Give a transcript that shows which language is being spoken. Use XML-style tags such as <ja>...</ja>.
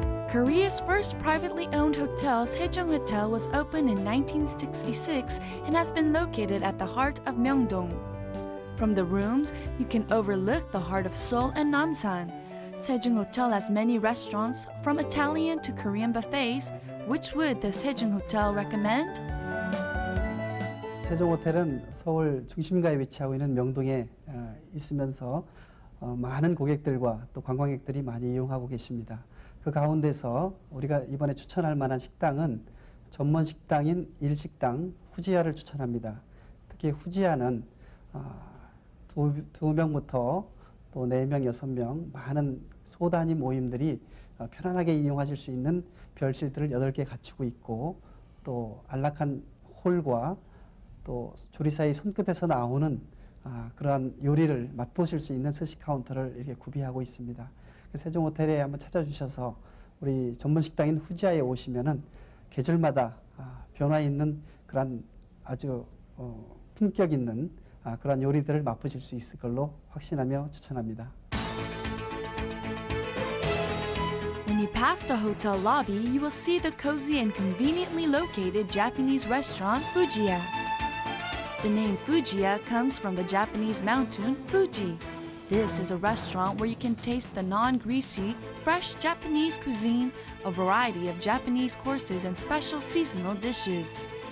<en>Korea's first privately owned hotel, Se종호텔, was opened in 1966 and has been located at the heart of Myeongdong. From the rooms, you can overlook the heart of Seoul and Namsan. Se종호tel has many restaurants, from Italian to Korean buffets. Which would the Se종호tel recommend?</en> <ko>세종호텔은 서울 중심가에 위치하고 있는 명동에 있으면서 많은 고객들과 또 관광객들이 많이 이용하고 계십니다. 그 가운데서 우리가 이번에 추천할 만한 식당은 전문 식당인 일식당 후지야를 추천합니다. 특히 후지야는 두 명부터 또 4명, 6명 많은 소단위 모임들이 편안하게 이용하실 수 있는 별실들을 8개 갖추고 있고 또 안락한 홀과 또 조리사의 손끝에서 나오는 그러한 요리를 맛보실 수 있는 스시 카운터를 이렇게 구비하고 있습니다. 세종호텔에 한번 찾아주셔서 우리 전문 식당인 후지야에 오시면은 계절마다 변화 있는 그런 아주 품격 있는 그런 요리들을 맛보실 수 있을 걸로 확신하며 추천합니다.</ko> <en>When you pass the hotel lobby, you will see the cozy and conveniently located Japanese restaurant Fujiya. The name Fujiya comes from the Japanese mountain Fuji. This is a restaurant where you can taste the non-greasy, fresh Japanese cuisine, a variety of Japanese courses and special seasonal dishes.</en>